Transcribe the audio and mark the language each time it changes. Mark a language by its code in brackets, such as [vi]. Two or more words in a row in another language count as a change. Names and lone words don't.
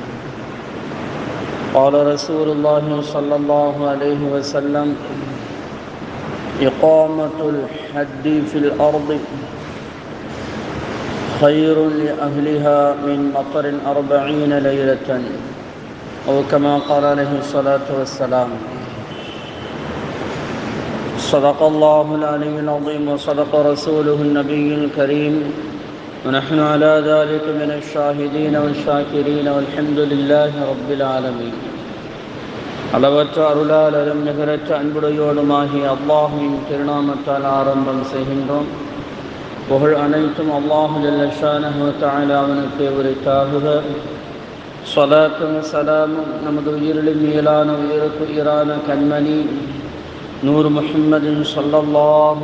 [ar] قال رسول الله صلى الله عليه وسلم: إقامة الحد في الأرض خير لأهلها من مطر 40 ليلة، أو كما قال عليه الصلاة والسلام. صدق الله العلي العظيم وصدق رسوله النبي الكريم، ونحن على ذلك من الشاهدين والشاكرين والحمد لله رب العالمين. [ta] அளவற்ற அருளாளரும் நிகரற்ற அன்புடையோடுமாகிய அல்லாஹுவின் திருநாமத்தால் ஆரம்பம் செய்கின்றோம். புகழ் அனைத்தும் [ar] الله جل شأنه وتعالى [ta] அவனுக்கே உரித்தாகுக. ஸலாத்தும் ஸலாமும் நமது உயிரிலும் மேலான உயிருக்கு உயிரான கண்மணி நூர் முஹம்மதின் ஸல்லல்லாஹு